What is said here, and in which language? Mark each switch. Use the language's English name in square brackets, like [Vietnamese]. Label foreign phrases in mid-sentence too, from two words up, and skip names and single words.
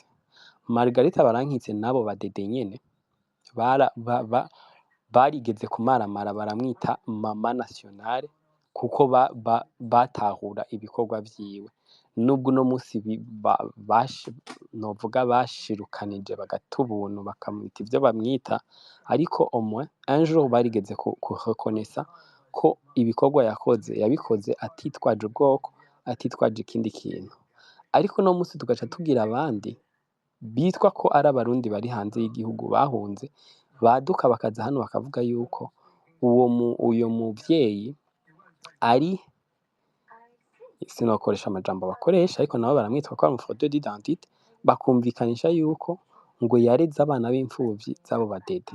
[Rundi] Margarita Barankitse nabo badede nyene barigeze kumaramara baramwita mama nationale kuko batahura ibikorwa vyiwe. Nubwo uno musi novuga bashirukanije bagata ubuntu bakamwita ivyo bamwita, ariko [French] au moins un jour [Rundi] barigeze kureconnaître ko ibikorwa yabikoze atitwaje ubwoko, atitwaje ikindi kintu. Ariko uno musi tugaca tubwira abandi bitwa ko ari abarundi bari hanze y'igihugu bahunze, baduka bakaza hano bakavuga yuko uyo muvyeyi ari, sinokoresha amajambo bakoresha, ariko nabo baramwitwa ko ari umu [French] fraudeur d'identité, [Rundi] bakumvikanisha yuko ngo yareze abana b'imfuvyi z'abo badede.